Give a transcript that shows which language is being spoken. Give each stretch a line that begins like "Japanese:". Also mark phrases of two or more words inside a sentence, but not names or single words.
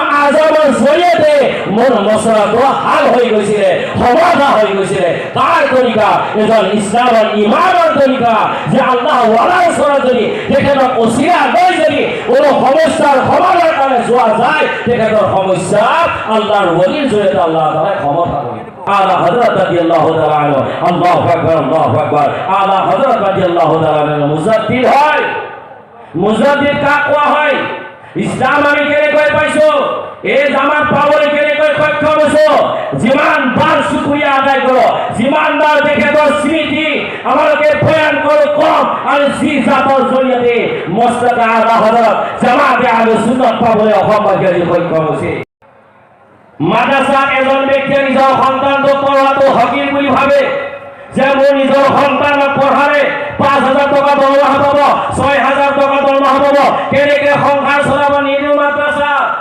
Assamese: আজমৰ জৰিয়তে মোৰ মছলাটো হাল হৈ গৈছিলে সমাধা হৈ গৈছিলে তাৰ তৰিকা এজন ইছলামৰ ইমামৰ তৰিকা যে আল্লাহ ওয়ালাৰ ওচৰত যদি তেখেতক ওচিলা লৈ যদি কোনো সমস্যাৰ সমাধানৰ কাৰণে যোৱা যায় তেখেতৰ সমস্যা আল্লাহৰ ওলিৰ জৰিয়তে আল্লাহ তাআলাই সমাধান কৰে আলা হযরত
Arabic: رضي الله تعالى عنه الله أكبر
Assamese: আলা হযরত
Arabic: رضي الله تعالى عنه
Assamese: মুজাদ্দিদ হয় মুজাদ্দিদ কাক কোৱা হয়? ইছলাম আমি কেনেকৈ পাইছো, এই জামাত পাবলৈ কেনেকৈ সক্ষম হৈছো? যিমান বাৰ শুকৰিয়া আদায় কৰো, যিমান বাৰ তেখেতৰ স্মৃতি আমালোকে বয়ান কৰো কম, আৰু যি জাতৰ জৰিয়তে মস্তকে আলা হযৰত জামাতে আহলে সুন্নাত পাবলৈ অসমবাসী সক্ষম হৈছে। মাদ্ৰাসাত এজন ব্যক্তিয়ে নিজৰ সন্তানক পঢ়োৱাটো হকিৰ বুলি ভাবে, যে মোৰ নিজৰ সন্তানক পঢ়ালে 5,000 টকা দৰমহা পাব, 6,000 টকা দৰমহা পাব, কেনেকৈ সংসাৰ চলাব নিদিও মাদ্ৰাসা।